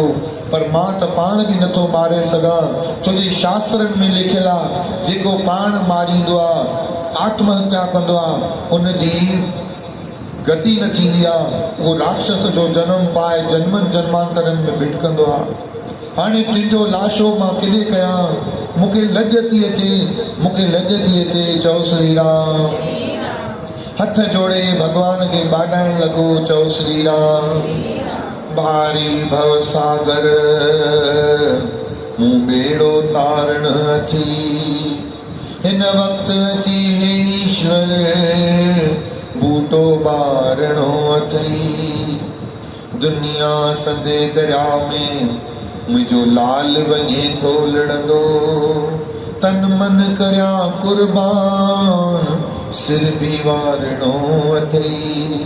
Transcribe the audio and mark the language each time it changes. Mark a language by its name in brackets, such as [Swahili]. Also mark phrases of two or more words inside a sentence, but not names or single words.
[Sindhi] पर मां त पाण बि नथो मारे सघां, छो जो शास्त्रनि में लिखियलु आहे जेको पाण मारींदो आहे, आत्महत्या कंदो आहे, उनजी गति न थींदी आहे, उहो राक्षस जो जनम पाए जन्मनि जन्मांतरनि में भिटकंदो आहे। हाणे तुंहिंजो लाशो मां केॾे कयां, मूंखे लॼ थी अचे, मूंखे लॼ थी अचे। चओ श्री राम। हथ जोड़े भॻवान खे ॿाॾाइण लॻो, चओ श्री राम। भारी भव सागर मूं बेड़ो तारण अची, हिन वक़्त अची हे ईश्वर बूटो बारणो अथई। दुनिया सदे दरिया में मुंहिंजो लाल वञे थो लड़ंदो, तन मन करिया कुर्बान सिर बि वारणो अथई।